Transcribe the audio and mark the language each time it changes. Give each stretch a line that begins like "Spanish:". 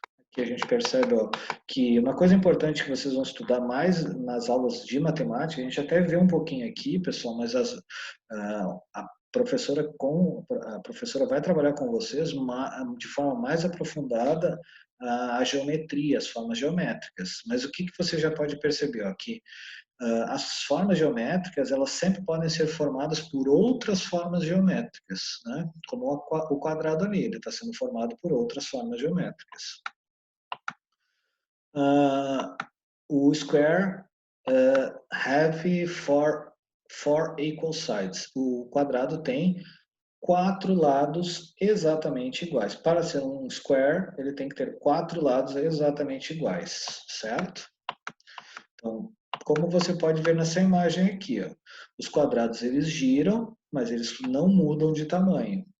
Portuguese: Aqui a gente percebe que uma coisa importante que vocês vão estudar mais nas aulas de matemática, a gente até vê um pouquinho aqui, pessoal, mas a professora vai trabalhar com vocês de forma mais aprofundada a geometria, as formas geométricas. Mas o que você já pode perceber? Que as formas geométricas, elas sempre podem ser formadas por outras formas geométricas, né? Como o quadrado ali, ele está sendo formado por outras formas geométricas.
English: O square have four equal sides.
Portuguese: O quadrado tem 4 lados exatamente iguais. Para ser um square, ele tem que ter 4 lados exatamente iguais, certo? Então, como você pode ver nessa imagem aqui, os quadrados eles giram, mas eles não mudam de tamanho.